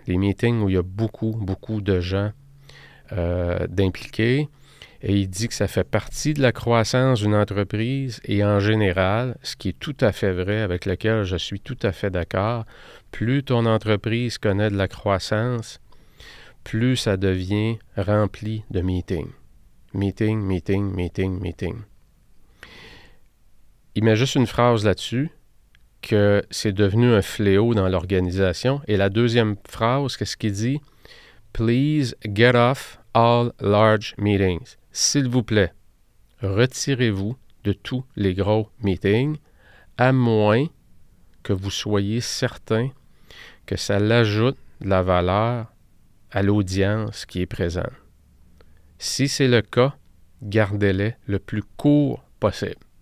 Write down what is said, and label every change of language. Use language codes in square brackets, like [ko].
[fr] Les meetings où il y a beaucoup, beaucoup de gens d'impliqués. Et il dit que ça fait partie de la croissance d'une entreprise et en général, ce qui est tout à fait vrai, avec lequel je suis tout à fait d'accord, plus ton entreprise connaît de la croissance, plus ça devient rempli de meetings. Meeting, meeting, meeting, meeting. Il met juste une phrase là-dessus, que c'est devenu un fléau dans l'organisation. Et la deuxième phrase, qu'est-ce qu'il dit? [en] Please get off all large meetings. [fr] S'il vous plaît, retirez-vous de tous les gros meetings, à moins que vous soyez certain que ça l'ajoute de la valeur à l'audience qui est présente. Si c'est le cas, gardez-les le plus court possible.